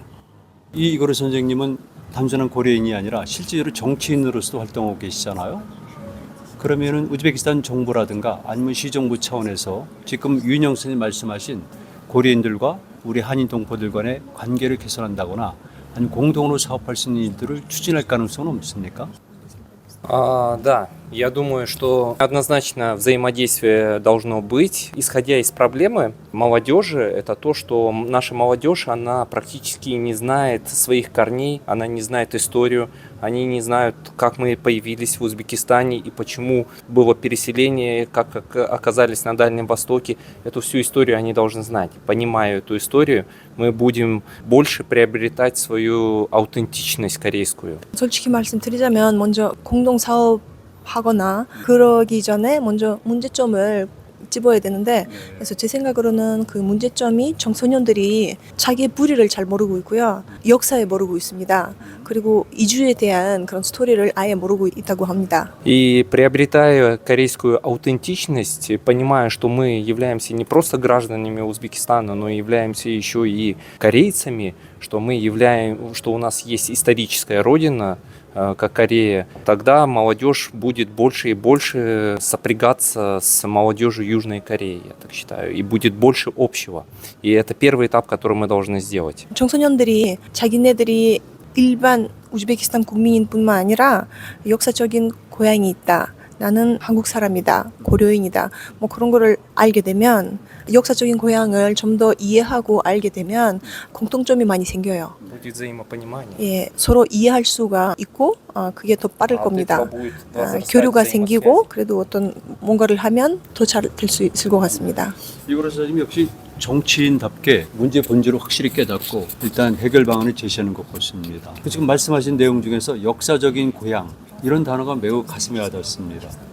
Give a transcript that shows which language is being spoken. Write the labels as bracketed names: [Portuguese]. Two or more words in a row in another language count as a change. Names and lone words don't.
[Korean] 이고르 선생님은 단순한 고려인이 아니라 실제로 정치인으로서도 활동하고 계시잖아요. 그러면은 우즈베키스탄 정부라든가 아니면 시정부 차원에서 지금 유인영 선생님 말씀하신 고려인들과 우리 한인 동포들 간의 관계를 개선한다거나 아니면 공동으로 사업할 수 있는 일들을 추진할 가능성은 없습니까? [Russian] Да, я думаю, что однозначно взаимодействие должно быть. Исходя из проблемы молодежи, это то, что наша молодежь, она практически не знает своих корней, она не знает историю, они не знают, как мы появились в Узбекистане и почему было переселение, как оказались на Дальнем Востоке. Эту всю историю они должны знать. Понимая эту историю, мы будем больше приобретать свою аутентичность корейскую. [Korean] 솔직히 말씀드리자면 먼저 공동 사업하거나 그러기 전에 먼저 문제점을 집어야 되는데 그래서 제 생각으로는 그 문제점이 청소년들이 자기의 뿌리를 잘 모르고 있고요. 역사에 모르고 있습니다. 그리고 이주에 대한 그런 스토리를 아예 모르고 있다고 합니다. [Russian] И приобретая корейскую аутентичность, понимая, что мы являемся не просто гражданами Узбекистана, но являемся еще и корейцами, что что у нас есть историческая родина, как Корея, тогда молодежь будет больше и больше сопрягаться с молодежью Южной Кореи, я так считаю, и будет больше общего. И это первый этап, который мы должны сделать. [Korean] 청소년들이 자기네들이 일반 우즈베키스탄 국민인 뿐만 아니라 역사적인 고향이 있다. 나는 한국 사람이다. 고려인이다. 뭐 그런 거를 알게 되면 역사적인 고향을 좀 더 이해하고 알게 되면 공통점이 많이 생겨요. [Russian] Будет взаимопонимание. [Korean] 예, 서로 이해할 수가 있고 그게 더 빠를 아, 겁니다. [Russian] будет возрастать [Korean] 교류가 [Russian] взаимосвязь. [Korean] 생기고 그래도 어떤 뭔가를 하면 더 잘 될 수 있을 것 같습니다. 이고르 선생님 역시 정치인답게 문제 본질을 확실히 깨닫고 일단 해결 방안을 제시하는 것 같습니다. 지금 말씀하신 내용 중에서 역사적인 고향 이런 단어가 매우 가슴에 와닿습니다.